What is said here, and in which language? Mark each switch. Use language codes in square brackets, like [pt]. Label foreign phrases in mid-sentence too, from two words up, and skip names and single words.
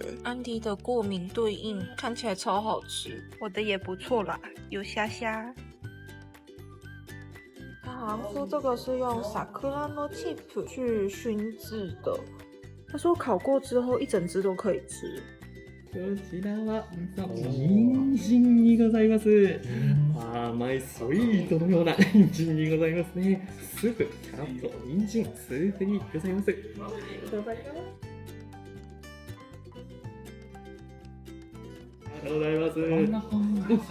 [zh] 安迪的过敏对应看起来超好吃，我的也不错啦，有虾虾。他好像说这个是用 [ja] 桜のチップ [zh] 去熏制的，他说烤过之后一整只都可以吃。 [ja] ちらは人参にございます。甘いソイートのような人参にございますね。スープ、キャロット、人参、スープにございます。ありがとうございます。ありがとうございます。